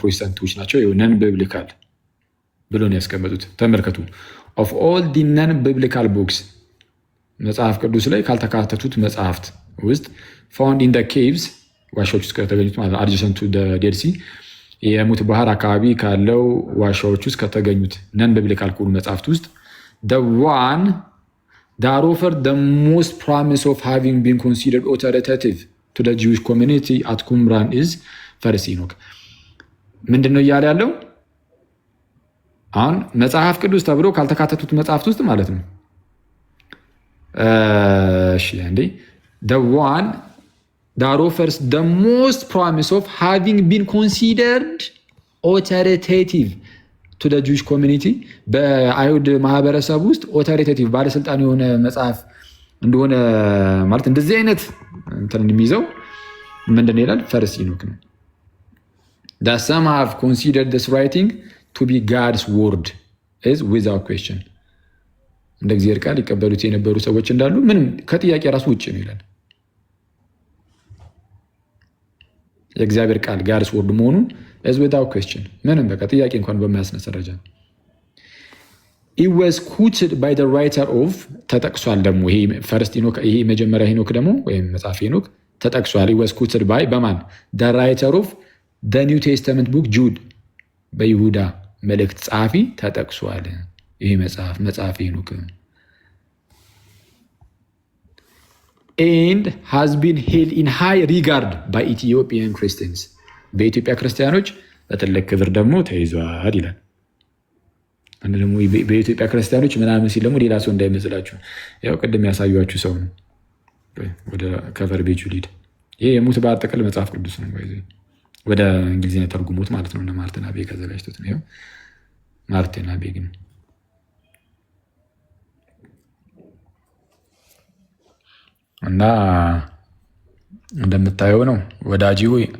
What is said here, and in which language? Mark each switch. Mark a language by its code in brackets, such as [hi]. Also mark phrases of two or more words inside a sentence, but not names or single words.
[am] ፕሮቴስታንቶች ናቸው። ነን ብብሊካል ብሎ ነው ያስቀመጡት። ተመልከቱ። [en] of all the non biblical books [am] መጽሐፍ ቅዱስ ላይ ካልተካተቱት መጽሐፍት ውስጥ [en] found in the caves [am] ዋሻዎች ውስጥ ከተገኙት ማለት [en] adjacent to Dead Sea [am] የሙት ባህር አካባቢ ካለው ዋሻዎች ውስጥ ከተገኙት [en] non biblical [am] ከሆኑ መጽሐፍት ውስጥ [en] the one that offered the most promise of having been considered authoritative to the Jewish community at Qumran is ፈርስት ሄኖክ። [am] ምንድነው እያለ ያለው? አሁን መጽሐፍ ቅዱስ ተብሎ ካልተካተቱት መጽሐፍት ውስጥ ማለት ነው። እሺ እንዴ [en] the one that offers the most promise of having been considered authoritative to the Jewish community [am] በአይሁድ ማህበረሰብ ውስጥ ኦቶሪቴቲቭ ባለስልጣን የሆነ መጽሐፍ እንደሆነ ማለት እንደዚህ አይነት እንትን የሚይዘው ምንድን ይላል? ፈርስት ሄኖክ ነው። [en] that some have considered this writing to be God's word is without question [am] እንደ እግዚአብሔር ቃል ይቀበሉት የነበሩ ሰዎች እንዳሉ ምንም ከጥያቄ ራሱ ውጭ ነው ይላል። የእግዚአብሔር ቃል [en] God's word [am] መሆኑን [en] is without question [am] ምንም በቃ ጥያቄ እንኳን በማያስነሳ ደረጃ [en] it was quoted by the writer of [am] ተጠቅሷል። ደግሞ ይሄ ፈርስት ሄኖክ ይሄ መጀመሪያ ሄኖክ ደግሞ ወይም መጽሐፍ ሄኖክ ተጠቅሷል። [en] it was quoted by [am] በማን [en] the writer of the New Testament book Jude [am] በይሁዳ መልእክት ጸሐፊ ተጠቅሷል። ይሄ መጽሐፍ ሄኖክ [en] and has been held in high regard by Ethiopian Christians [am] በኢትዮጵያ ክርስቲያኖች በትልቅ ክብር ደግሞ ተይዟል ይላል። አንድ ደግሞ በኢትዮጵያ ክርስቲያኖች ምናምን ሲል ደግሞ ሌላ ሰው እንዳይመስላችሁ ያው ቅድም ያሳዩአችሁ ሰው ነው። ወደ ከቨር ቤጁ ሊድ ይሄ የሙት ባህር ጥቅል መጽሐፍ ቅዱስ ነው። ወደ እንግሊዝኛ ተርጉሞት ማለት ነው። እና ማርቲን አቤግ አዘጋጅቶት ነው። ያው ማርቲን አቤግ ነው እና እንደምታየው ነው ወዳጅ ሆይ